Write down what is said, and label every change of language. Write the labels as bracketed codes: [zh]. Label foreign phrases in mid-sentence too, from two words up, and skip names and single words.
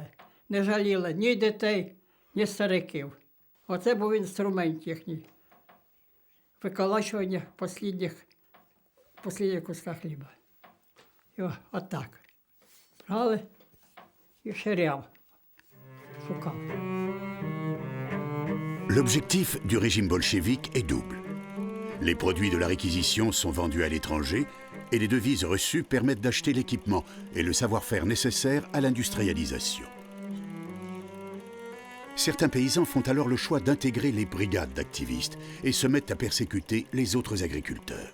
[uk] Не жаліли ні дітей, ні стариків. Оце був інструмент їхній. Виколачування останніх куска хліба. І отак. Брали і ширяв. Шукав. [fr] L'objectif du régime bolchevique est double. Les produits de la réquisition sont vendus à l'étranger et les devises reçues permettent d'acheter l'équipement et le savoir-faire nécessaire à l'industrialisation. Certains paysans font alors le choix d'intégrer les brigades d'activistes et se mettent à persécuter les autres agriculteurs.